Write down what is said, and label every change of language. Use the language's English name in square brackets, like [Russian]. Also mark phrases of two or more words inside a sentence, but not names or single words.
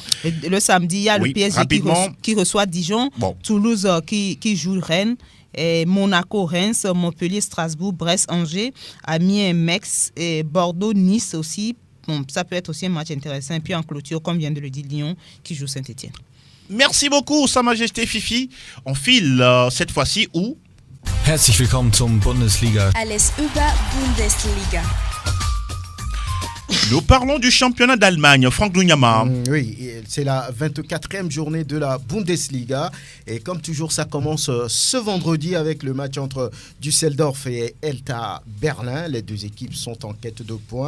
[French] Et le samedi, il y a le PSG qui reçoit Dijon, Toulouse qui joue Rennes, et Monaco, Reims, Montpellier, Strasbourg, Brest, Angers, Amiens, Metz, et Bordeaux, Nice aussi. Bon, ça peut être aussi un match intéressant. Et puis en clôture, comme vient de le dire, Lyon qui joue Saint-Etienne. Merci beaucoup, Sa Majesté Fifi. On file cette fois-ci où? [German] Herzlich willkommen zum Bundesliga. Alles über Bundesliga. [French] Nous parlons du championnat d'Allemagne, Franck Lunyama. Oui, c'est la 24e journée de la Bundesliga. Et comme toujours, ça commence ce vendredi avec le match entre Düsseldorf et Hertha Berlin. Les deux équipes sont en quête de points.